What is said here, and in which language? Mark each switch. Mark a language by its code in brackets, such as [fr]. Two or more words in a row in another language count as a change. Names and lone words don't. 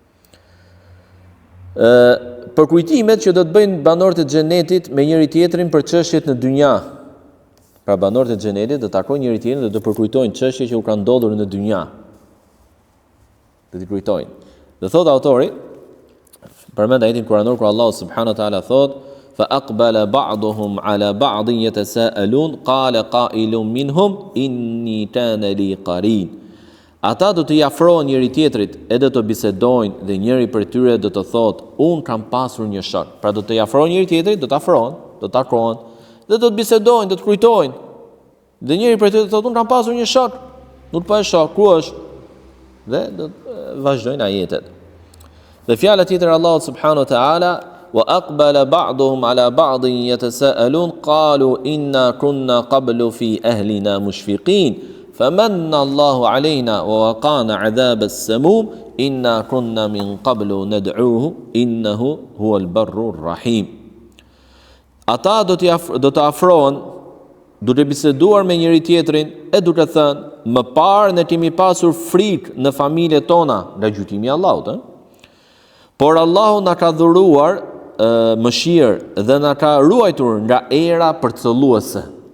[sq] Për kujtimet që do të bëjnë banorët e xhenetit me njëri tjetrin për çështjet në dynja. Pra banorët e xhenetit do të takojnë njëri tjetrin dhe do përkujtojnë çështje që u kanë ndodhur në dynja. Do t'i kujtojnë. Dhe thot autori, përmend ajetin kuranor kur Allah [ar] سبحانه وتعالى [sq] thot, [ar] فأقبل بعضهم على بعض يتساءلون قال قائل منهم إني كان لي قرين. [sq] Ata do të afrohen njëri tjetrit e do të bisedojnë dhe njëri prej tyre do të thotë, un kam pasur një shok. Pra do të afrohen njëri tjetrit, do të afrohen, do të takohen dhe do të bisedojnë, do të kujtojnë. Dhe njëri prej tyre do të thotë, un kam pasur një shok. Nuk po e shoh, ku është? Dhe do të vazhdojnë ajetet. Dhe fjala tjetër [ar] الله سبحانه وتعالى، وأقبل بعضهم على بعض يتساءلون قالوا إنا كنا قبل في أهلنا مشفقين فمن الله علينا ووقانا عذاب السموم إنا كنا من قبل ندعوه إنه هو البر الرحيم. [sq] Ata do të afrohen duke biseduar me njëri tjetrin e duke thënë, më parë ne kemi pasur frikë në familjet tona nga gjykimi i Allahut, por Allahu na ka dhuruar mëshirë dhe na ka ruajtur nga era përcëlluese.